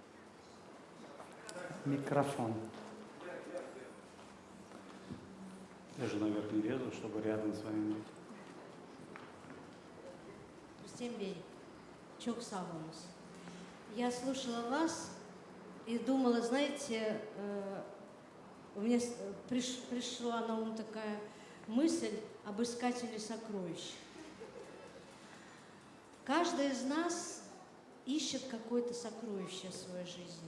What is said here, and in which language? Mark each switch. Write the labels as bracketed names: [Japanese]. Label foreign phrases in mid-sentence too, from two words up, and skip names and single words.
[Crimean Tatar] Mikrofon. [Russian] Я же наверх не лезу, чтобы рядом с вами быть. [Crimean Tatar] Рустем Бey, çok sağ olunuz. [Russian] Я слушала вас и думала, знаете, у меня пришла на ум такая мысль об искателе сокровищ. Каждый из нас ищет какое-то сокровище в своей жизни.